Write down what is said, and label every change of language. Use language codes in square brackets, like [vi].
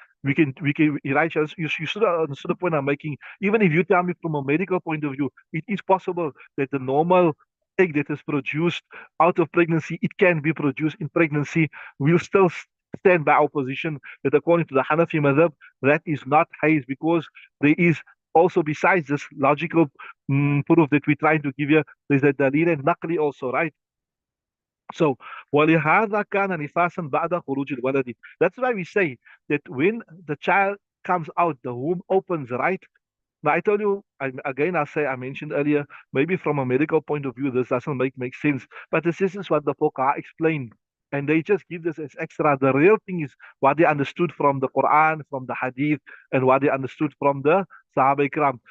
[en] Elijah, you should understand the point I'm making. Even if you tell me from a medical point of view, it is possible that the normal egg that is produced out of pregnancy, it can be produced in pregnancy. We'll still stand by our position that according to the Hanafi madhab, that is not haze, because there is also, besides this logical proof that we're trying to give you, there's a dalil and naqli also, right? [ar] So, ولهذا كان نفاسا بعد خروج الولد. [en] That's why we say that when the child comes out, the womb opens, right? Now, I told you, again, I mentioned earlier, maybe from a medical point of view, this doesn't make sense. But this is what the Fuqaha explained. And they just give this as extra. The real thing is what they understood from the Quran, from the Hadith, and what they understood from the Sahaba Ikram.